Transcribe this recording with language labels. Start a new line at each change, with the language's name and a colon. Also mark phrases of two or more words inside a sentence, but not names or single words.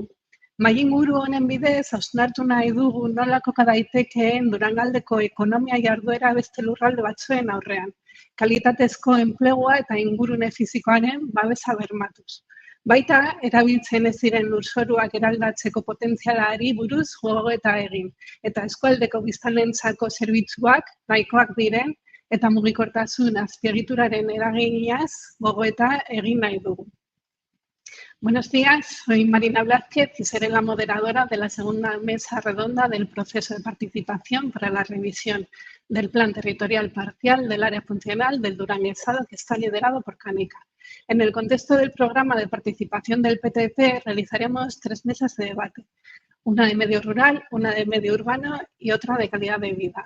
Basque: Mahai inguru honen bidez hausnartu nahi dugu nola koka daitekeen Durangaldeko ekonomia jarduera beste lurralde batzuen aurrean, kalitatezko enplegua eta ingurune fisikoaren babesa bermatuz. Baita, erabiltzen ez diren lurzoruak eraldatzeko potentzialari buruz gogoeta egin, eta eskualdeko biztanleentzako zerbitzuak nahikoak diren eta mugikortasun azpiegituraren eraginaz gogoeta egin nahi dugu.
Spanish: Buenos días, soy Marina Blázquez y seré la moderadora de la segunda mesa redonda del proceso de participación para la revisión del Plan Territorial Parcial del Área Funcional del Duranguesado, que está liderado por Canica. En el contexto del programa de participación del PTP realizaremos 3 mesas de debate, una de medio rural, una de medio urbano y otra de calidad de vida.